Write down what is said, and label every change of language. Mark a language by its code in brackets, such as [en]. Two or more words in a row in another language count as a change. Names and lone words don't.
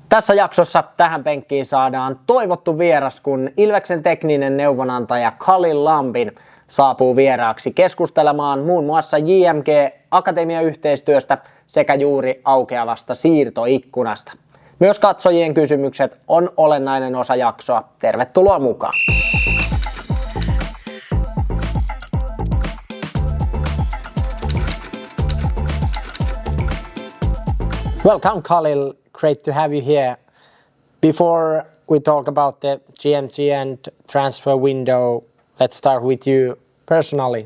[fi] Tässä jaksossa tähän penkkiin saadaan toivottu vieras, kun Ilveksen tekninen neuvonantaja Khallil Lambin saapuu vieraaksi keskustelemaan muun muassa JMG-akatemiayhteistyöstä sekä juuri aukeavasta siirtoikkunasta. Myös katsojien kysymykset on olennainen osa jaksoa. Tervetuloa mukaan! [en] Welcome, Khallil. Great to have you here. Before we talk about the JMG and transfer window, let's start with you personally.